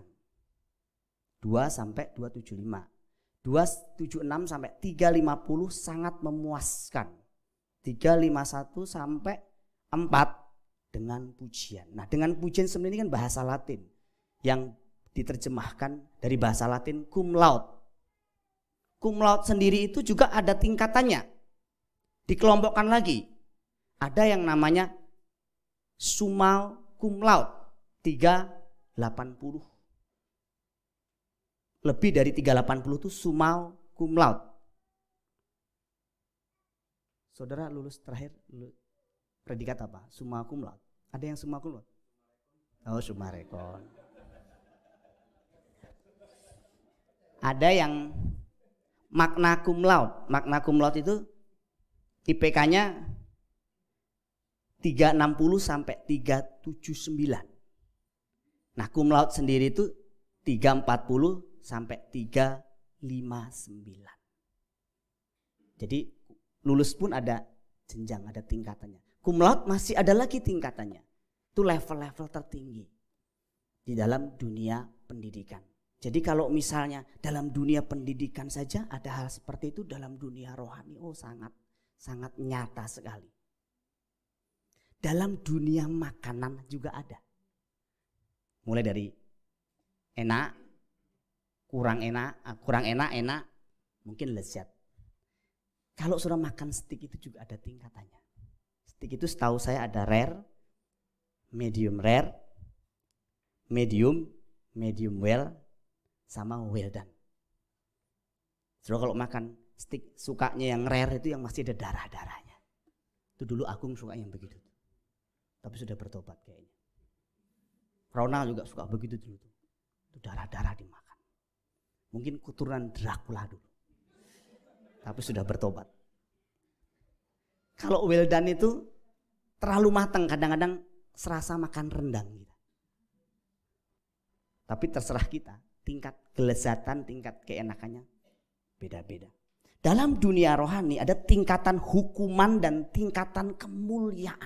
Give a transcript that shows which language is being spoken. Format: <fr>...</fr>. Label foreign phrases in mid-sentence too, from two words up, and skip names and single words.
<id>2 sampai 275. 276 sampai 350 sangat memuaskan. 351 sampai 4 dengan pujian. Nah, dengan pujian sebenarnya kan bahasa Latin yang diterjemahkan dari bahasa Latin</id> <la>cum laude. Cum laude</la> <id>sendiri itu juga ada tingkatannya. Dikelompokkan lagi. Ada yang namanya</id> <la>summa cum laude</la> <id>380. Lebih dari 380 itu</id> <la>summa cum laude.</la> <id>Saudara lulus terakhir predikat apa?</id> <la>Summa cum laude.</la> <id>Ada yang</id> <la>summa cum laude?</la> <id>Oh, summa rekon. Ada yang</id> <la>magna cum laude. Magna cum laude</la> <id>itu IPK-nya 360 sampai 379. Nah,</id> <la>cum laude</la> <id>sendiri itu 340 sampai 359. Jadi lulus pun ada jenjang, ada tingkatannya.</id> <la>Cum laude</la> <id>masih ada lagi tingkatannya. Itu level-level tertinggi di dalam dunia pendidikan. Jadi kalau misalnya dalam dunia pendidikan saja ada hal seperti itu, dalam dunia rohani sangat nyata sekali. Dalam dunia makanan juga ada. Mulai dari enak, kurang enak, mungkin lezat. Kalau sudah makan steak itu juga ada tingkatannya. Steak itu setahu saya ada rare, medium, well, sama</id> <en>well done.</en> <id>So, kalau makan steak sukanya yang rare itu yang masih ada darah-darahnya. Itu dulu Agung suka yang begitu. Tapi sudah bertobat kayaknya. Ronald juga suka begitu dulu. Itu darah-darah dimakan. Mungkin keturunan Dracula dulu. Tapi sudah bertobat. Kalau</id> <en>well done</en> <id>itu terlalu matang, kadang-kadang serasa makan rendang gitu. Tapi terserah kita, tingkat kelezatan, tingkat keenakannya beda-beda. Dalam dunia rohani ada tingkatan hukuman dan tingkatan kemuliaan.</id>